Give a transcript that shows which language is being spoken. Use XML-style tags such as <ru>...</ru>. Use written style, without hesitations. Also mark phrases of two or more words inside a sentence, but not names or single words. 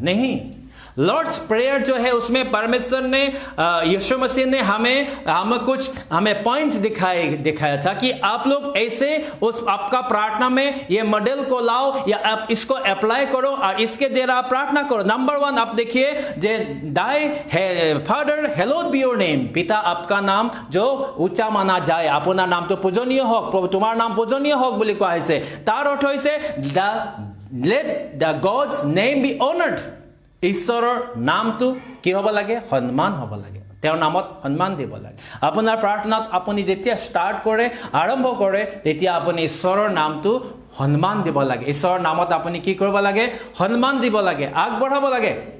<hi>नहीं, लॉर्ड्स प्रेयर जो है उसमें परमेश्वर ने यीशु मसीह ने हमें पॉइंट्स दिखाया था कि आप लोग ऐसे उस आपका प्रार्थना में ये मॉडल को लाओ या आप इसको अप्लाई करो और इसके द्वारा आप प्रार्थना करो। नंबर 1 आप देखिए,</hi> <en>the thy father hallowed be your name,</en> <hi>पिता आपका नाम जो ऊंचा माना जाए, अपना नाम तो पूजनीय होक, प्रभु तुम्हार नाम पूजनीय होक</hi> <as>বুলি কোৱা হৈছে। তাৰ অৰ্থ হৈছে</as> <en>let the God's name be honored।</en> <as>ঈশ্বৰৰ নামটো কি হ'ব লাগে? সন্মান হ'ব লাগে, তেওঁৰ নামত সন্মান দিব লাগে। আপোনাৰ প্ৰাৰ্থনাত আপুনি যেতিয়া ষ্টাৰ্ট কৰে, আৰম্ভ কৰে, তেতিয়া আপুনি ঈশ্বৰৰ নামটো সন্মান দিব লাগে। ঈশ্বৰৰ নামত আপুনি কি কৰিব লাগে? সন্মান দিব লাগে, আগবঢ়াব লাগে।</as>